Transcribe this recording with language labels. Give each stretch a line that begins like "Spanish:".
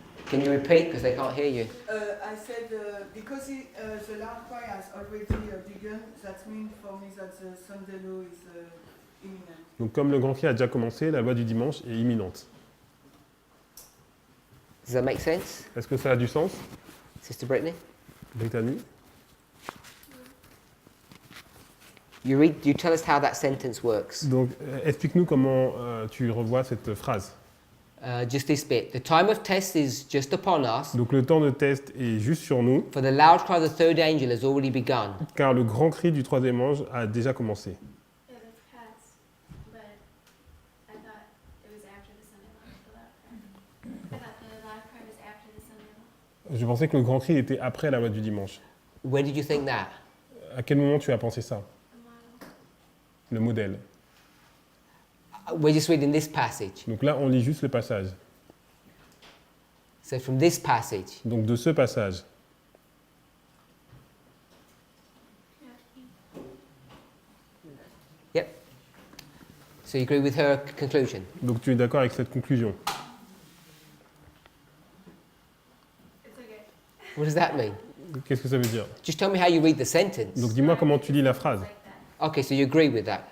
English: Can you repeat because they can't hear you? I said because the loud cry has already begun, that means for me that the Sunday law is imminent.
French: Donc comme le grand cri a déjà commencé, la loi du dimanche est imminente.
English: Does that make sense?
French: Est-ce que ça a du sens,
English: Sister Brittany? Brittany? You tell us how that sentence works.
French: Donc, explique-nous comment tu revois cette phrase.
English: Just this bit. The time of test is just upon us,
French: Donc, le temps de test est juste sur nous,
English: for the loud cry of the third angel has already begun.
French: car le grand cri du troisième ange a déjà commencé.
English: Yeah, that's past, but I thought it was after the Sunday law, the loud cry. I thought the loud cry was after the Sunday law.
French: Je pensais que le grand cri était après la loi du dimanche.
English: When did you think that?
French: À quel moment tu as pensé ça?
English: The model.
French: Le modèle.
English: We're just reading this passage.
French: Donc là, on lit juste le passage.
English: So from this passage,
French: Donc de ce passage.
English: yep. So you agree with her conclusion?
French: Donc tu es d'accord avec cette conclusion?
English: It's okay. What does that mean?
French: Qu'est-ce que ça veut dire?
English: Just tell me how you read the sentence.
French: Donc dis-moi comment tu lis la phrase.
English: Like that. Okay, so you agree with that.